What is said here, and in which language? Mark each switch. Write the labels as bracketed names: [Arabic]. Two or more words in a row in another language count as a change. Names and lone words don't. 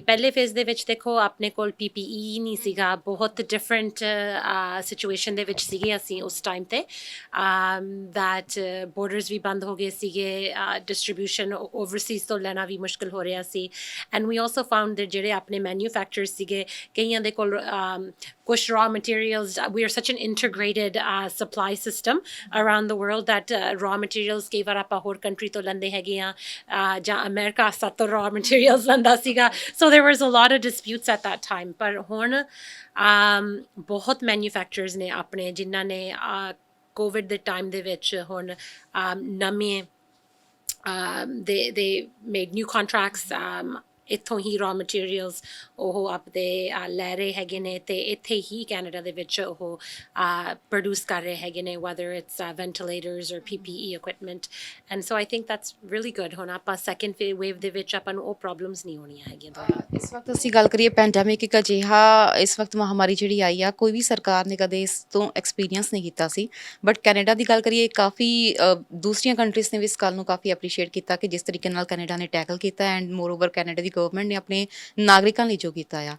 [Punjabi] ਪਹਿਲੇ ਫੇਜ਼ ਦੇ ਵਿੱਚ ਦੇਖੋ ਆਪਣੇ ਕੋਲ PPE ਨਹੀਂ ਸੀਗਾ, ਬਹੁਤ [English] different situation [Punjabi] ਦੇ ਵਿੱਚ ਸੀਗੇ ਅਸੀਂ ਉਸ ਟਾਈਮ 'ਤੇ, [English] that borders [Punjabi] ਵੀ ਬੰਦ ਹੋ ਗਏ ਸੀਗੇ, [English] distribution overseas [Punjabi] ਤੋਂ ਲੈਣਾ ਵੀ ਮੁਸ਼ਕਿਲ ਹੋ ਰਿਹਾ ਸੀ। [English] and we also found that [Punjabi] ਜਿਹੜੇ ਆਪਣੇ ਮੈਨੂਫੈਕਚਰਰਸ ਸੀਗੇ, ਕਈਆਂ ਦੇ ਕੋਲ ਕੁਛ [English] raw materials, we are such an integrated supply system around the world that raw materials [Punjabi] ਕਈ ਵਾਰ ਆਪਾਂ ਹੋਰ ਕੰਟਰੀ ਤੋਂ ਲੈਂਦੇ ਹੈਗੇ ਆ, ਜਾਂ ਅਮਰੀਕਾ ਸਾਤੋਂ [English] raw materials [Punjabi] ਲੈਂਦਾ ਸੀਗਾ। [English] So there was a lot of disputes at that time. [Punjabi] ਪਰ ਹੁਣ ਬਹੁਤ ਮੈਨੂਫੈਕਚਰਰਸ ਨੇ ਆਪਣੇ ਜਿਨ੍ਹਾਂ ਨੇ ਕੋਵਿਡ ਦੇ ਟਾਈਮ ਦੇ ਵਿੱਚ ਹੁਣ ਨਵੇਂ [English] they made new contracts, [Punjabi] ਇੱਥੋਂ ਹੀ [English] raw materials [Punjabi] ਉਹ ਆਪਦੇ ਲੈ ਰਹੇ ਹੈਗੇ ਨੇ ਅਤੇ ਇੱਥੇ ਹੀ ਕੈਨੇਡਾ ਦੇ ਵਿੱਚ ਉਹ ਪ੍ਰੋਡਿਊਸ ਕਰ ਰਹੇ ਹੈਗੇ ਨੇ, [English] whether it's ventilators or PPE equipment. And so I think that's really good. [Punjabi] ਹੁਣ ਆਪਾਂ [English] second wave [Punjabi] ਦੇ ਵਿੱਚ ਆਪਾਂ ਨੂੰ ਉਹ ਪ੍ਰੋਬਲਮਸ ਨਹੀਂ ਹੋਣੀਆਂ ਹੈਗੀਆਂ। ਇਸ ਵਕਤ ਅਸੀਂ ਗੱਲ ਕਰੀਏ ਪੈਂਡੈਮਿਕ ਇੱਕ ਅਜਿਹਾ ਇਸ ਵਕਤ ਮਹਾਮਾਰੀ ਜਿਹੜੀ ਆਈ ਆ, ਕੋਈ ਵੀ ਸਰਕਾਰ ਨੇ ਕਦੇ ਇਸ ਤੋਂ ਐਕਸਪੀਰੀਅੰਸ ਨਹੀਂ ਕੀਤਾ ਸੀ। ਬਟ ਕੈਨੇਡਾ ਦੀ ਗੱਲ ਕਰੀਏ, ਕਾਫੀ ਦੂਸਰੀਆਂ ਕੰਟਰੀਜ਼ ਨੇ ਵੀ ਇਸ ਗੱਲ ਨੂੰ ਕਾਫੀ ਐਪਰੀਸ਼ੀਏਟ ਕੀਤਾ ਕਿ ਜਿਸ ਤਰੀਕੇ ਨਾਲ ਕੈਨੇਡਾ ਨੇ ਟੈਕਲ ਕੀਤਾ, [English] and moreover [Punjabi] ਕੈਨੇਡਾ ਦੀ ਗਵਰਨਮੈਂਟ ਨੇ ਆਪਣੇ ਨਾਗਰਿਕਾਂ ਲਈ ਜੋ ਕੀਤਾ ਆ।